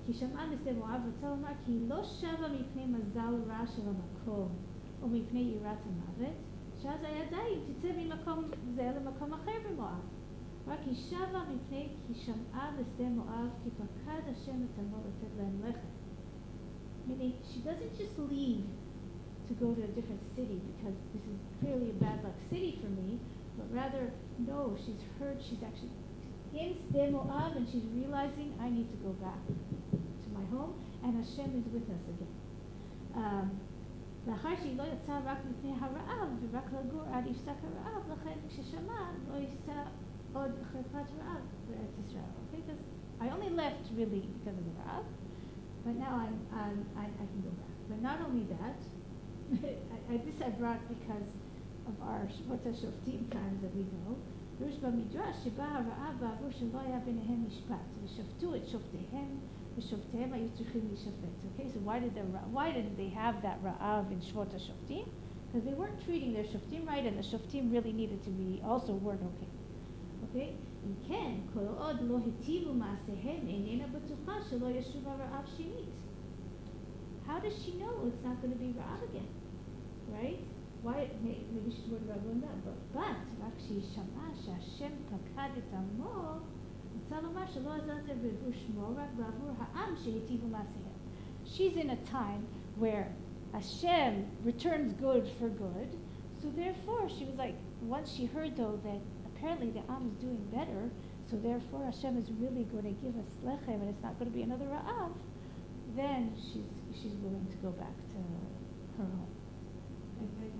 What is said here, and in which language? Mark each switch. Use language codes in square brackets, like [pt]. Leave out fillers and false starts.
[he] כי שמעה בשדה מואב רוצה לומר כי היא לא שבה מפני מזל רע של המקום או מפני יראת המוות, שאז היה די אם תצא ממקום זה למקום אחר במואב. רק היא שבה מפני כי שמעה בשדה מואב כי פקד השם את עמו לתת להם לחם. [en] Meaning she doesn't just leave to go to a different city because this is clearly a bad luck city for me, but rather, no, she's heard, she's actually in Sde Moab, and she's realizing I need to go back to my home, and Hashem is with us again. [he] לאחר שהיא לא יצאה רק מפני הרעב, ורק לגור עד יפסק הרעב, לכן כששמע לא יישא עוד חרפת רעב בארץ ישראל. [en] Okay, because I only left really because of the ra'av, but now I can go back. But not only that, this I brought because of our ותשופטים times that we go. [he] יש במדרש שבה הרעב בעבור שלא היה ביניהם משפט, ושפטו את שופטיהם, ושופטיהם היו צריכים להישפט. [en] Okay, so why did they have that ra'av in Shvot HaShoftim? Because they weren't treating their shoftim right, and the shoftim really needed to be also weren't okay. Okay? [he] אם כן, כל עוד לא היטיבו מעשיהם, איננה בטוחה שלא ישוב הרעב שנית. [en] How does she know it's not going to be ra'av again? Right? Why? Maybe she's worried about going back. [he] But רק שהיא שמעה שהשם פקד את עמו, רוצה לומר שלא עזר זה בעבור שמו, רק בעבור העם שהיטיבו מעשיהם. [en] She's in a time where Hashem returns good for good, so therefore she was like, once she heard though that apparently the Am is doing better, so therefore Hashem is really going to give us lechem and it's not going to be another ra'av, then she's willing to go back to her home.